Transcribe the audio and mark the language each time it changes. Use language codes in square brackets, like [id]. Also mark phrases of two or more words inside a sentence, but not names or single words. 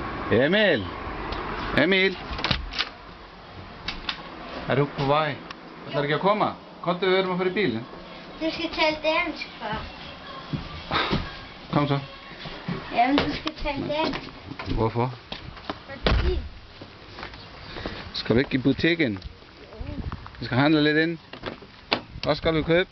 [da] Emil! Emil! Er du på vej? [is] Ætlar ekki að koma? Komdu, við erum að fara í bílinn. [da] Du skal tale dansk før. Kom så. Jamen, du skal tale dansk. Hvorfor? Fordi... Skal du ikke i butikken? Vi skal handle lidt ind. Hvad skal du købe?